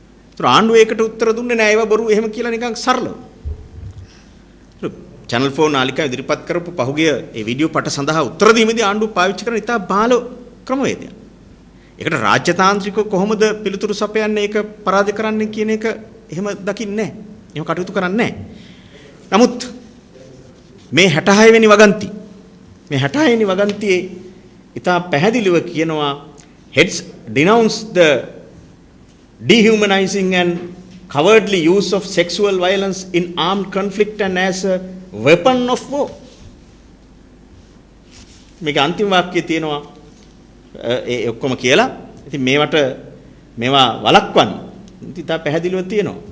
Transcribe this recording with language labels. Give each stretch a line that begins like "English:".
Sinhala: ඒතර ආණ්ඩුව ඒකට උත්තර දුන්නේ නැහැ. ඒව බොරු එහෙම කියලා නිකන් සරලව. channel 4 නාලිකාව ඉදිරිපත් කරපු පහුගිය ඒ වීඩියෝ පට සඳහා උත්තර දීමේදී ආණ්ඩුව පාවිච්චි කරන ඉතා බාල ක්‍රමවේදයක්. ඒකට රාජ්‍යතාන්ත්‍රිකව කොහොමද පිළිතුරු සපයන්නේ ඒක පරාජය කරන්නේ කියන එක එහෙම දකින්නේ නැහැ. එහෙම කටයුතු කරන්නේ නැහැ. නමුත් මේ 66 වෙනි වගන්ති මේ 66 වෙනි වගන්තියේ ඉතා පැහැදිලිව කියනවා
English: heads denounce the dehumanizing and cowardly use of sexual violence in armed conflict and as a weapon of war.
Sinhala: මේක අන්තිම වාක්‍යයේ තියෙනවා ඒ ඔක්කොම කියලා. ඉතින් මේවා වළක්වන්න ඉතින් පැහැදිලිව තියෙනවා.